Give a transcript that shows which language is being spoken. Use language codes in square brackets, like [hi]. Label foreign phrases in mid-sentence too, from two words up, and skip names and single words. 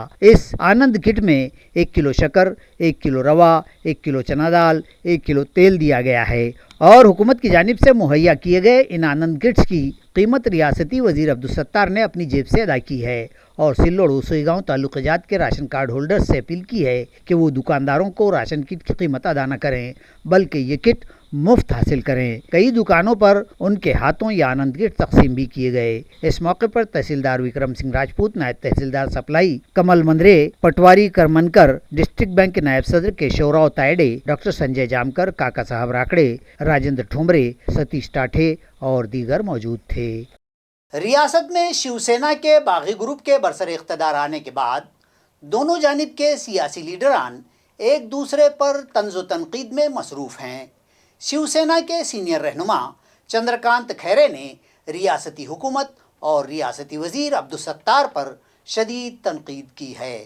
[ur] اس آنند کٹ میں 1 کلو شکر، 1 کلو روا، 1 کلو چنا دال، 1 کلو تیل دیا گیا ہے، اور حکومت کی جانب سے مہیا کیے گئے ان آنند کٹس کی قیمت ریاستی وزیر عبدالستار نے اپنی جیب سے ادا کی ہے، اور سلوڑ سوئیگاؤں تعلقہ جات کے [en] ration card holder [ur] سے اپیل کی ہے کہ وہ دکانداروں کو راشن کٹ کی قیمت ادا نہ کریں بلکہ یہ کٹ مفت حاصل کریں۔ کئی دکانوں پر ان کے ہاتھوں یہ آنند کٹ تقسیم بھی کیے گئے۔ اس موقع پر تحصیلدار وکرم سنگھ راجپوت، نائب تحصیلدار سپلائی کمل مندرے، پٹواری کرمنکر، [en] district bank [ur] کے نائب صدر کیشوراؤ تائیڈے، ڈاکٹر سنجے جامکر، کاکا صاحب راکڑے، راجندر ٹھومرے، ستیش ٹاٹھے اور دیگر موجود تھے۔ ریاست میں شیو سینا کے باغی گروپ کے برسر اقتدار آنے کے بعد دونوں جانب کے سیاسی لیڈران ایک دوسرے پر طنز و تنقید میں مصروف ہیں۔ شیو سینا کے سینئر رہنما چندرکانت کھیرے نے ریاستی حکومت اور ریاستی وزیر عبدالستار پر شدید تنقید کی ہے۔